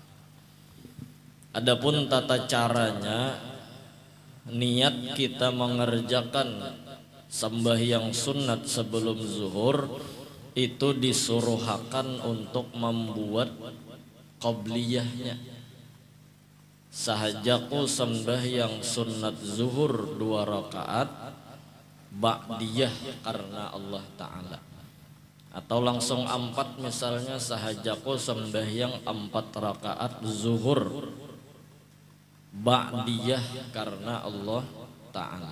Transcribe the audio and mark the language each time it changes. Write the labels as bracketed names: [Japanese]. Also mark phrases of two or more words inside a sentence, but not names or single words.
[Indonesian] Adapun tata caranya, niat kita mengerjakan sembahyang sunat sebelum zuhur itu disuruhakan untuk membuat qabliyahnya. Sahajaku sembahyang sunat zuhur 2 rakaat, ba'diyah karena Allah Ta'ala. Atau langsung 4 misalnya, sahajaku sembahyang 4 rakaat zuhur, ba'diyah karena Allah Ta'ala.